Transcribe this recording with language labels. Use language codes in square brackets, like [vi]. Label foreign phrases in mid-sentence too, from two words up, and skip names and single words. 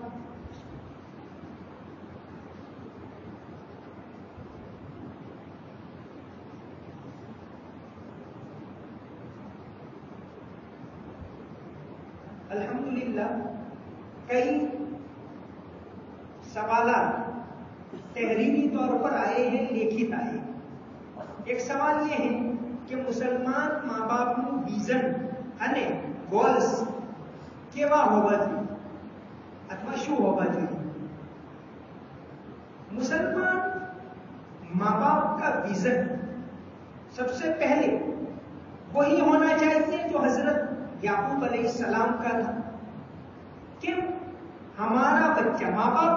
[ur] الحمدللہ کئی سوالات تحریری طور پر آئے ہیں، لکھت آئے ہیں۔ ایک سوال یہ ہے کہ مسلمان ماں باپ کو ویژن [gu] અને ગોલ્સ કેવા હોવા જોઈએ અથવા શું હોવા જોઈએ؟ [ur] مسلمان ماں باپ کا ویژن سب سے پہلے وہی ہونا چاہیے جو حضرت یعقوب علیہ السلام کا تھا کہ ہمارا بچہ، ماں باپ